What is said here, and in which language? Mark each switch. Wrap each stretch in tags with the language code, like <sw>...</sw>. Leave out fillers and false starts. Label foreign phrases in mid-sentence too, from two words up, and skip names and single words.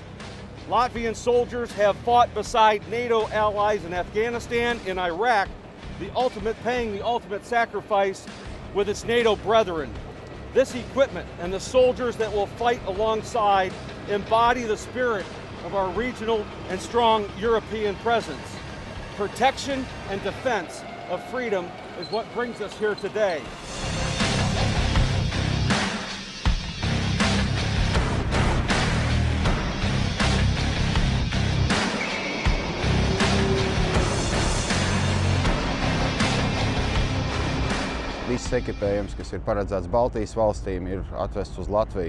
<en>Latvian soldiers have fought beside NATO allies in Afghanistan and Iraq, paying the ultimate sacrifice with its NATO brethren. This equipment and the soldiers that will fight alongside embody the spirit of our regional and strong European presence. Protection and defense of freedom is what brings us here today.</en> <lv>Viss ekipējums, kas ir paredzēts Baltijas valstīm, ir atvests uz Latviju.</lv>